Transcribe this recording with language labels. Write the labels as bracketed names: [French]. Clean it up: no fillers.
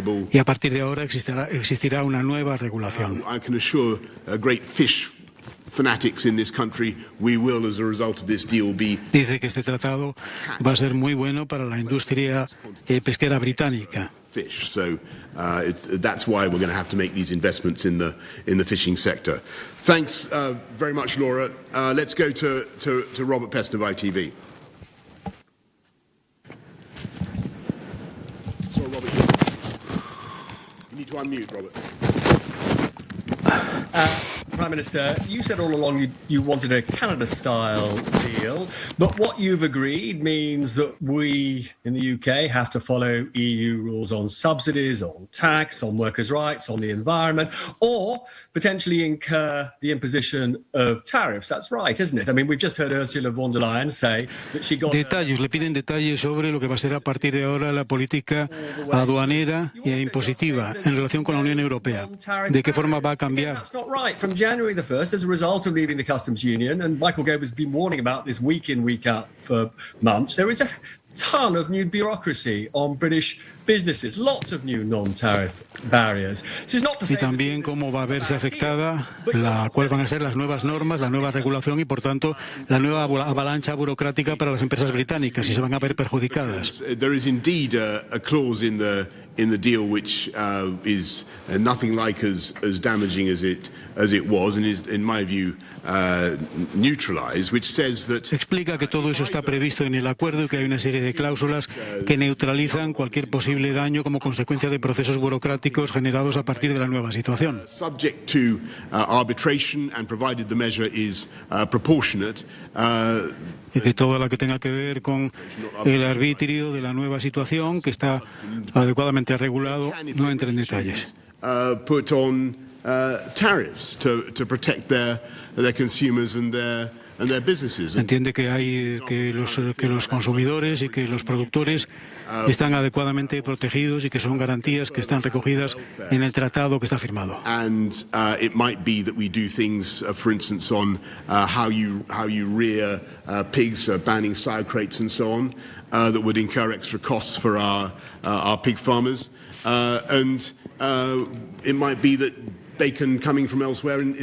[Spanish] Y a partir de ahora existirá una nueva regulación. [English] I can assure great fish fanatics in this country, we will, as a result of this deal, be... [Spanish] Dice que este tratado va a ser muy bueno para la industria pesquera británica. [English] Fish, so that's why we're going to have to make these investments in the fishing sector. Thanks very much, Laura. Let's go to Robert Pest of ITV. Prime Minister, you said all along you wanted a Canada-style deal, but what you've agreed means that we in the UK have to follow EU rules on subsidies, on tax, on workers' rights, on the environment, or potentially incur the imposition of tariffs. That's right, isn't it? I mean, we've just heard Ursula von der Leyen say that she got... [Spanish] Le piden detalles sobre lo que va a ser a partir de ahora la política aduanera e impositiva en relación con la Unión Europea. ¿De qué forma va a cambiar? [English] That's not right. From January the 1st, as a result of leaving the customs union, and Michael Gove has been warning about this week in, week out for months, there is a ton of new bureaucracy on British businesses, lots of new non-tariff barriers. [Spanish] Y también cómo va a verse afectada, cuáles van a ser las nuevas normas, la nueva regulación y, por tanto, la nueva avalancha burocrática para las empresas británicas, y se van a ver perjudicadas. [English] There is indeed a clause in the deal which is nothing like as damaging as it was, and is, in my view, neutralized, which says that... [Spanish] Explica que todo eso está previsto en el acuerdo y que hay una serie de cláusulas que neutralizan cualquier posible daño como consecuencia de procesos burocráticos generados a partir de la nueva situación. [English] Subject to arbitration and provided the measure is proportionate. [Spanish] Y que todo lo que tenga que ver con el arbitrio de la nueva situación, que está adecuadamente regulado, no entra en detalles. [English] Put on tariffs to protect their consumers and their businesses. [Spanish] Entiende que los consumidores y que los productores están adecuadamente protegidos y que son garantías que están recogidas en el tratado que está firmado. [English] And it might be that we do things, for instance, on how you rear pigs, banning sire crates and so on, that would incur extra costs for our pig farmers, and it might be that bacon coming from elsewhere